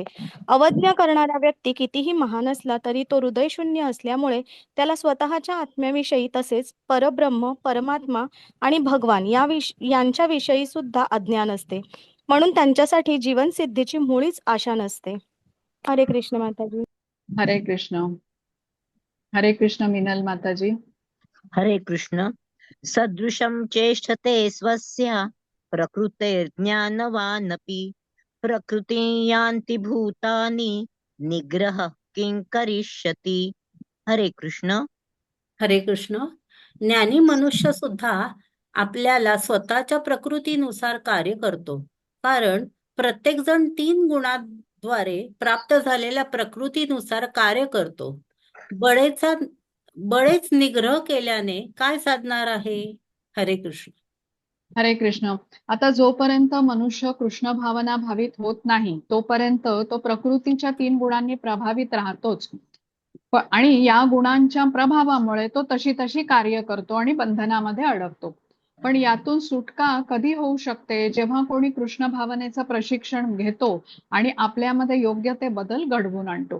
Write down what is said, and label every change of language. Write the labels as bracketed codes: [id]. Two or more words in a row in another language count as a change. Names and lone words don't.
[mr] अवज्ञा करणारा व्यक्ती कितीही महान असला तरी तो हृदयशून्य असल्यामुळे त्याला स्वतःच्या आत्म्याविषयी तसेच परब्रह्म, परमात्मा आणि भगवान यांच्याविषयी सुद्धा अज्ञान असते. म्हणून त्यांच्यासाठी जीवनसिद्धीची मुळीच आशा नसते. हरे कृष्ण माताजी. हरे कृष्ण. हरे कृष्ण मिनल माताजी. हरे कृष्ण. [sa] सदृशं चेष्टते स्वस्य प्रकृतेर्ज्ञानवानपि प्रकृतिं यान्ति भूतानि निग्रह किं करिष्यति. [mr] हरे कृष्ण. हरे कृष्ण. ज्ञानी मनुष्य सुद्धा आपल्याला स्वतःच्या प्रकृतीनुसार कार्य करतो, कारण प्रत्येक जण 3 गुणांद्वारे प्राप्त झालेल्या प्रकृतीनुसार कार्य करतो. बळेच निग्रह केल्याने काय साधणार आहे? हरे कृष्ण. हरे कृष्ण. आता जोपर्यंत मनुष्य कृष्ण भावना भावित होत नाही तोपर्यंत तो प्रकृतीच्या 3 गुणांनी प्रभावित राहतोच. आणि या गुणांच्या प्रभावामुळे तो तशी कार्य करतो आणि बंधनामध्ये अडकतो. पण यातून सुटका कधी होऊ शकते? जेव्हा कोणी कृष्ण भावनेचं प्रशिक्षण घेतो आणि आपल्यामध्ये योग्य ते बदल घडवून आणतो.